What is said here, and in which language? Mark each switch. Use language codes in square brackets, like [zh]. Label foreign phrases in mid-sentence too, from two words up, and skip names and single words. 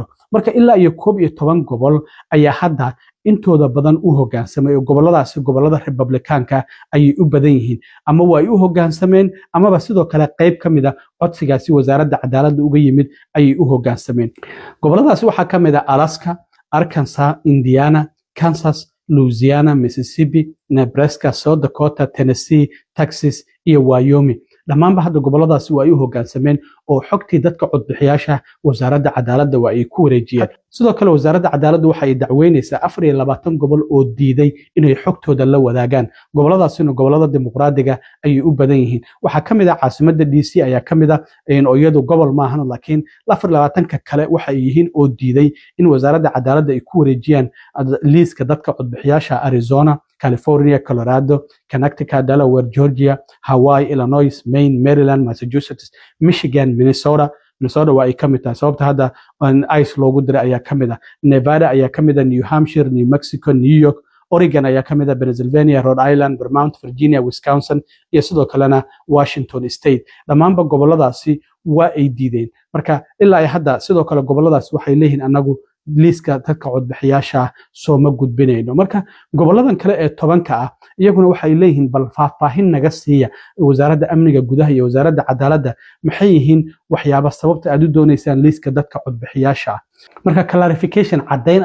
[so] marka ilaa iyo 11 gobol ayaa hadda intooda badan u hoggaansamay oo gobolladaasi gobollada Republicaanka ayay u badan yihiin ama waa ay u hoggaansameen amaba sidoo kale qayb ka mid ah codsigaasi wasaaradda cadaaladda uga yimid ayay u hoggaansameen gobolladaasi waxaa ka mid ah Alaska, Arkansas, Indiana, Kansas, Louisiana, Mississippi, Nebraska, South Dakota, Tennessee, Texas iyo Wyoming dhammaanba hadda gobolladaasi waa ay u hoggaansameen oo xogtii dadka codbixiyaasha wasaaradda cadaaladda waa ay ku wareejiyeen sidoo kale wasaaradda cadaaladda waxa ay dacweynaysaa 24 gobol oo diiday inay xogtooda la wadaagaan gobolladaasina gobollada dimuqraadiga ayay u badan yihiin waxaa ka mid ah caasimadda DC ayaa ka mid ah oo iyadu gobol maahan laakiin 24ka kale waxa ay yihiin oo diiday in wasaaradda cadaaladda ay ku wareejiyaan liiska dadka codbixiyaasha Arizona, California, Colorado, Connecticut, Delaware, Georgia, Hawaii, Illinois, Maine, Maryland, Massachusetts, Michigan, Minnesota waa ay ka mid tahay sababta hadda ICE loogu diray ayaa ka mid ah Nevada ayaa ka mid ah New Hampshire, New Mexico, New York, Oregon ayaa ka mid ah Pennsylvania, Rhode Island, Vermont, Virginia, Wisconsin iyo sidoo kalena Washington State dhammaanba gobolladaasi waa ay diideen marka ilaa hadda sidoo kale gobolladaasi waxay leeyihiin anagu liiska dadka codbixiyaasha soo ma gudbinayno marka goboladan kale ee 10ka ah iyaguna waxay leeyihiin bal faahfaahin naga siiya wasaaradda amniga gudaha iyo wasaaradda cadaaladda maxay yihiin waxyaabo sababta aad u doonaysaan liiska dadka codbixiyaasha marka clarification cadayn